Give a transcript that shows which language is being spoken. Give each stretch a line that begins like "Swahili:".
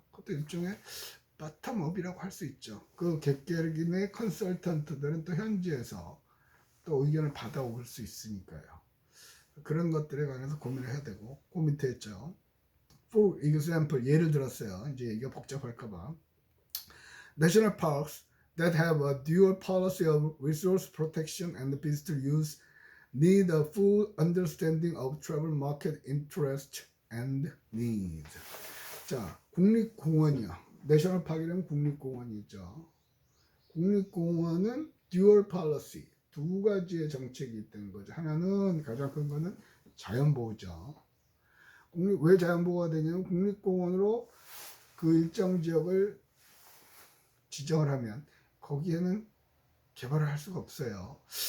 Korean: 그것도 일종의 바텀업이라고 할 수 있죠. 그 개개인의 컨설턴트들은 또 현지에서 또 의견을 받아올 수 있으니까요. 그런 것들에 관해서 고민을 해야 되고, 그 밑에 있죠.
English: For example,
Korean: 예를 들었어요. 이제 이게 복잡할까봐.
English: National parks that have a dual policy of resource protection and visitor use need a full understanding of travel market interest and needs.
Korean: 자, 국립공원이요. 내셔널 파크는 국립공원이죠. 국립공원은 듀얼 팔러시, 두 가지의 정책이 있다는 거죠. 하나는 가장 큰 거는 자연보호죠. 왜 자연보호가 되냐면 국립공원으로 그 일정 지역을 지정을 하면 거기에는 개발을 할 수가 없어요.